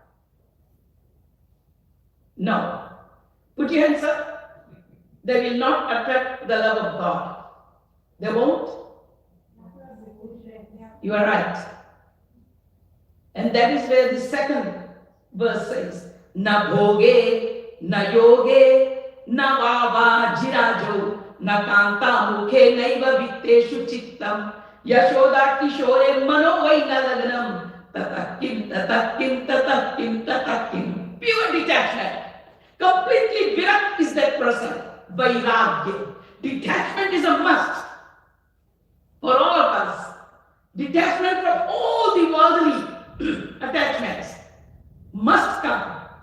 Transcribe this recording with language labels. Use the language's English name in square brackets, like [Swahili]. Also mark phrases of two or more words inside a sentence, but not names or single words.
[English] No. Put your hands up. They will not attract the love of God. They won't. You are right. And that is where the second verse says, [Sanskrit] न भोगे, न योगे, न वा वाजिराजौ, न कान्तामुखे नैव वित्तेषु चित्तम्, यशोदाकिशोरे मनो वै न लग्नम्, ततः किम्, ततः किम्, ततः किम्, ततः किम्. [English] Pure detachment. Completely virat is that person. Vairagya. Detachment is a must for all of us. Detachment from all the worldly attachments must come.